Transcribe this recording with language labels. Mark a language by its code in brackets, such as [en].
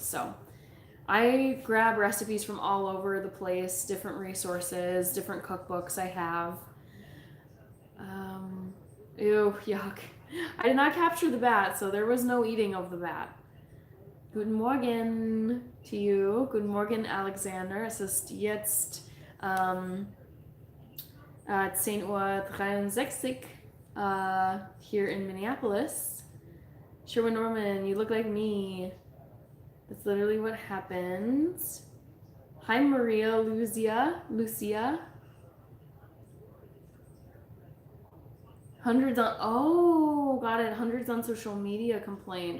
[en] So I grab recipes from all over the place, different resources, different cookbooks I have. Ew, yuck. I did not capture the bat, so there was no eating of the bat. [de] Guten Morgen [en] to you. [de] Guten Morgen, Alexander. Es ist jetzt 10:63 [en] here in Minneapolis. Sherwin Norman, you look like me. That's literally what happens. Hi, Maria Lucia. Hundreds on, oh, got it. Hundreds on social media complained.